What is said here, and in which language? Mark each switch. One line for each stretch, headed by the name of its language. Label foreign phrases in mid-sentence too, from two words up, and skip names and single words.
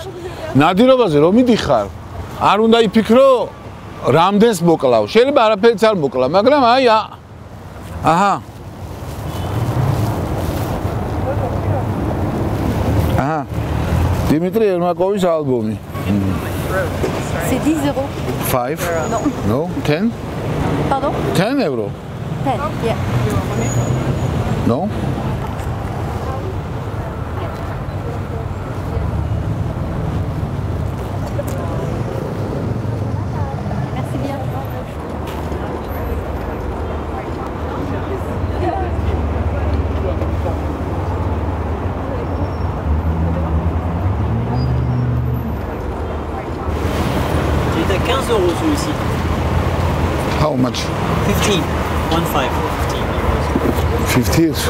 Georgian: ნადირობაზე რომ მიდიხარ, არ უნდა იფიქრო რამდენს მოკლავ. შეიძლება არაფერიც არ მოკლა, მაგრამ აი აჰა. აჰა. დიმიტრი ერმაკოვის ალბომი.
French: C'est 10 euros. 5? Non.
English: No, 10?
French: Pardon? 10 euro.
English: 10, yeah. No?
French: Merci bien. Il est à 15 euros celui-ci.
English: How much? 15. 1.5. 50 so